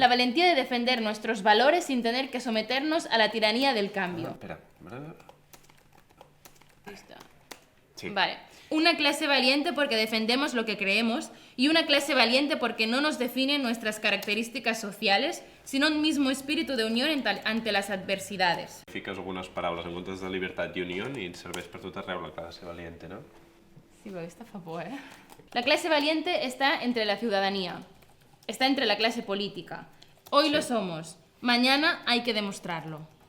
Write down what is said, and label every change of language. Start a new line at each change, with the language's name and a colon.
Spanish: La valentía de defender nuestros valores sin tener que someternos a la tiranía del cambio. Espera. Listo. Sí. Vale. Una clase valiente porque defendemos lo que creemos y una clase valiente porque no nos definen nuestras características sociales, sino un mismo espíritu de unión ante las adversidades.
Catalan: Fiques algunes paraules en comptes de llibertat i unió i et serveix per tot arreu la classe valiente, no?
Spanish: Sí, pero esta
Catalan: fa por,
Spanish: ¿eh? La clase valiente está entre la ciudadanía, está entre la clase política. Hoy lo somos, mañana hay que demostrarlo.